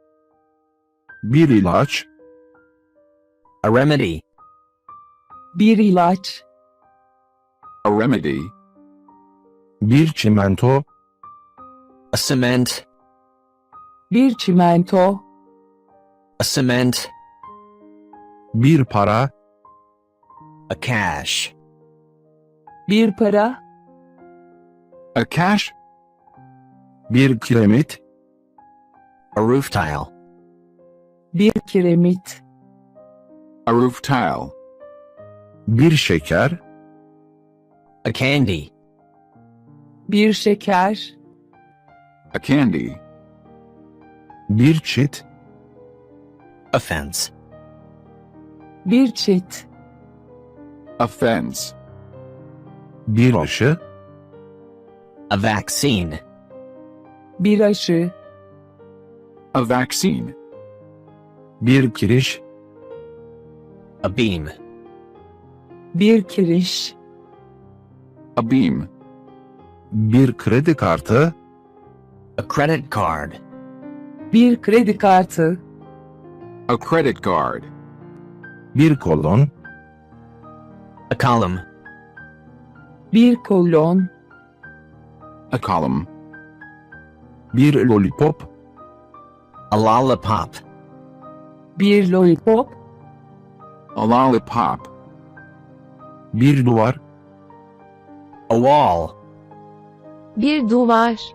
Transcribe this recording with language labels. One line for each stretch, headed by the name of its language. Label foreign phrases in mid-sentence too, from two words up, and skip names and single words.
Turkish: bir ilaç,
English: A remedy.
Turkish: Bir ilaç.
English: A remedy.
Turkish: bir çimento,
English: A cement.
Turkish: Bir çimento.
English: A cement.
Turkish: bir para,
English: A cash.
Turkish: Bir para.
English: A cash.
Turkish: bir kiremit,
English: A roof tile.
Turkish: Bir kiremit.
English: A roof tile.
Turkish: bir şeker,
English: A candy.
Turkish: Bir şeker.
English: A candy.
Turkish: bir çit,
English: A fence.
Turkish: Bir çit.
English: A fence.
Turkish: bir aşı,
English: A vaccine.
Turkish: Bir aşı.
English: A vaccine.
Turkish: bir kiriş,
English: A beam.
Turkish: Bir kiriş.
English: A beam.
Turkish: bir kredi kartı,
English: A credit card.
Turkish: Bir kredi kartı.
English: A credit card.
Turkish: bir kolon,
English: A column.
Turkish: Bir kolon.
English: A column.
Turkish: bir lollipop,
English: A lollipop.
Turkish: Bir lollipop.
English: A lollipop.
Turkish: bir duvar,
English: A wall.
Turkish: Bir duvar.